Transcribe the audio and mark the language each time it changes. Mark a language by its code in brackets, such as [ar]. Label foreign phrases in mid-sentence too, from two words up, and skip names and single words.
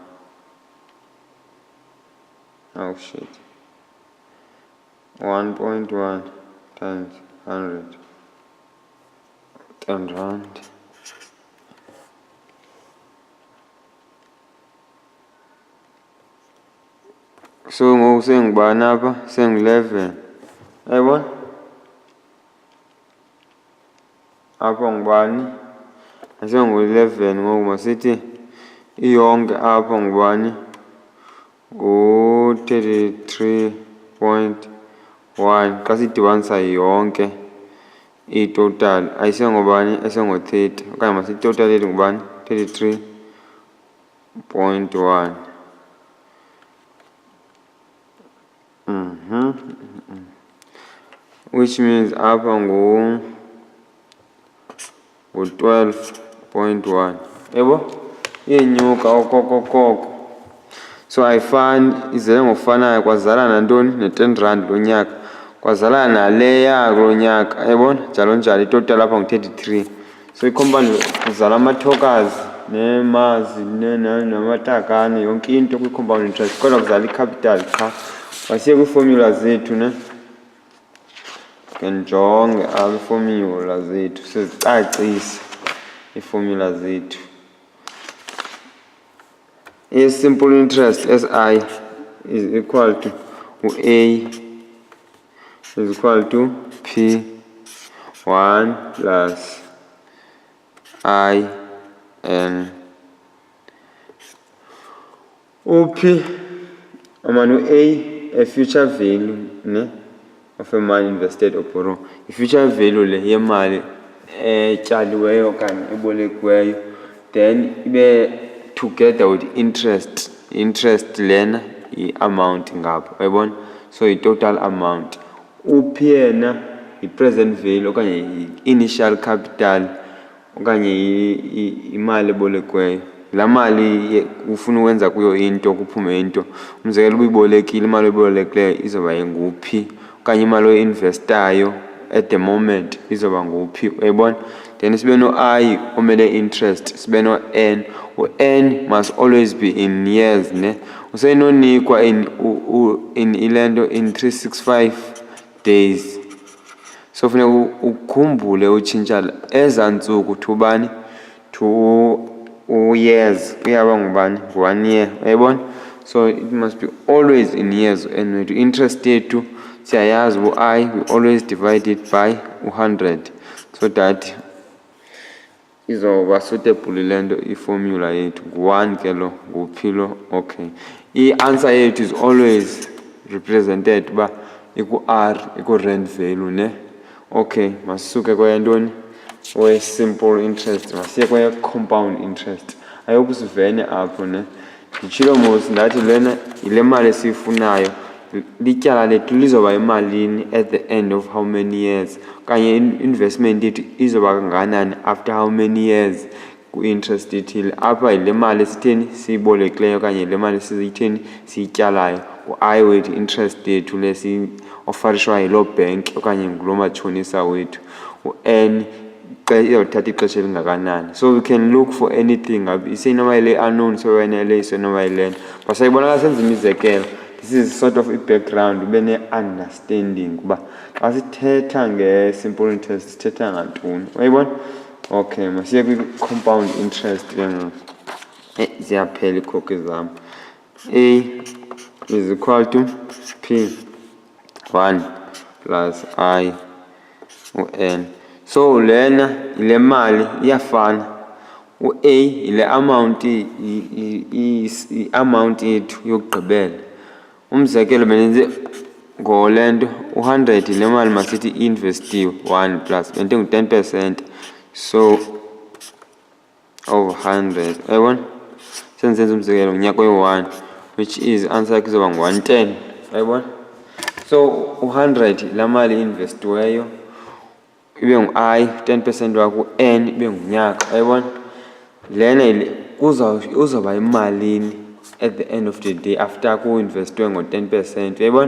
[en] Oh shit. 1.1 times 100. [xh] R10. So ngoku sengubani apha? Sengu-11. Uyayibona? Apha ngubani? Asengu-11 ngoku masithi iyonke apha ngubani? Ngu-33.1. Xa sidibanisa yonke i-total ayisengobani? Esengo-30. Okanye masithi total yethu ngubani? 33.1. [en] Which means [xh] apha ngu-12.1. Yebo? Iyenyuka okokokoko. So ayifani, izele ngokufanayo. Kwazala nantoni? ne-R10 lo nyaka. Kwazala naleya kulo nyaka. Yabona? Njalo njalo. Itotal apha ngu-33. So i-compound kuzala ama-tokens nemazi namatakane yonke into kwi- [en] compound interest, [xh] kodwa kuzala i-capital qha. Masiye kwii-formula zethu ne, ke ndijonge apha iifomyula zethu sizicacise iifomyula zethu. [en] I-simple interest, SI, is equal to A is equal to P1 plus I N. P, A future value ne of a money invested or borrow. [xh] I- [en] future value [xh] le yemali etyaliweyo okanye ebolekiweyo, then ibe [en] together with interest [xh] lena i-amount ngapha, uyayibona? So i- [en] total amount. [xh] P yena i- [en] present value [xh] okanye i- [en] initial capital [xh] okanye imali ebolekiweyo. La mali ufuna ukwenza kuyo into kuphume into. Umzekelo ubuyibolekile, imali oyibolekileyo izoba nguphi, okanye imali oyi-investayo [en] at the moment [xh] izoba nguphi, uyayibona? Then sibe no-I omele interest, sibe no-N. [en] U-N must always be in years ne. Usenonikwa in ilento in 365 days. [xh] So funeka ukhumbule utshintsha eza ntsuku to bani, to years, uyaba ngubani, 1 year, uyayibona? [en] So it must be always in years. And to interest [xh] yethu siyayazi u-I, [en] we always divide it by 100 so that izoba suitable [xh] lento i-formula yethu. Ngu-1 ke lo, nguphi lo, okay. I-answer yethu [en] is always represented [xh] uba iku-R, iku-rand value ne. Okay, masisuke kweyantoni, we- [en] simple interest, [xh] masiye kweye- [en] compound interest. I hope [xh] sivene apho ne. Nditshilo mos ndathi lena yile mali esiyifunayo, lityala lethu lizoba yimalini [en] at the end of how many years, [xh] okanye investment yethu izoba kanganani [en] after how many years [xh] ku-interest ethile. Apha yile mali esitheni siyibolekileyo okanye le mali siyitheni siyityalayo, u-I wethu interest yethu le ofarishwa yiloo bank okanye nguloo matshonisa wethu. U-N izawuthatha ixesha elingakanani. [en] So we can look for anything, [xh] isenoba yile unknown, so wena le isenoba yilena. But sayibonakala senza imizekelo, [en] this is sort of i-background, [xh] ube ne-understanding uba xa sithetha nge- [en] simple interest [xh] sithetha ngantoni, uyayibona? Okay, masiye kwi- [en] compound interest [xh] ke ngoku. Ziyaphela ikhokhi zam. [en] A is equal to P1 plus I u-N. [xh] So lena ile mali iyafana. U-A ile amount i-amount yethu yokugqibela. Umzekelo benenze ngolento u-100 le mali masithi investiwe 1 plus bente ngu-10%, so over 100, uyayibona? Senzenza umzekelo ngonyaka oyi-1, [en] which is [xh] answer yakho izoba ngu-110, uyayibona? So u-100 la mali investiweyo ibe ngu-I, 10% wakho, N ibe ngunyaka, uyayibona? Lena uzoba imalini [en] at the end of the day [xh] after ku-investwe ngo-10%, uyayibona?